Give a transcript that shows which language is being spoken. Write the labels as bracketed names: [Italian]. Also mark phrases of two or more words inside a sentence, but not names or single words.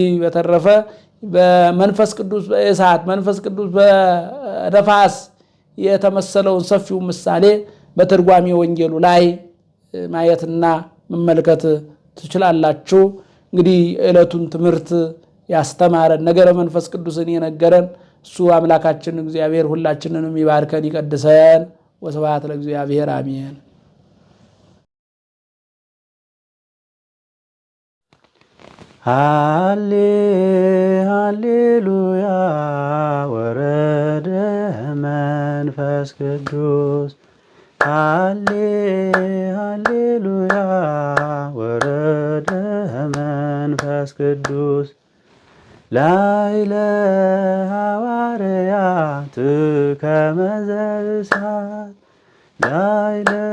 [Amharic] በተረፈ በመንፈስ ቅዱስ በእሳት መንፈስ ቅዱስ በነፋስ የተመሰለውን ሰፊው ምሳሌ በትርጓሜ ወንጌሉ ላይ ማየትና መመልከት ትችላላችሁ። እንግዲህ ዕለቱን ትምህርት ያስተማረን ነገረ መንፈስ ቅዱስን የነገረን እሱ አምላካችን እግዚአብሔር ሁላችንንም ይባርከን ይቀድሰን። ወስብሐት ለእግዚአብሔር አሜን። [Geez] ሃሌ ሃሌሉያ ወረደ መንፈስ ቅዱስ ሃሌ ሃሌሉያ ወረደ መንፈስ ቅዱስ ላዕለ ሐዋርያት ከመ ዘእሳት ላዕለ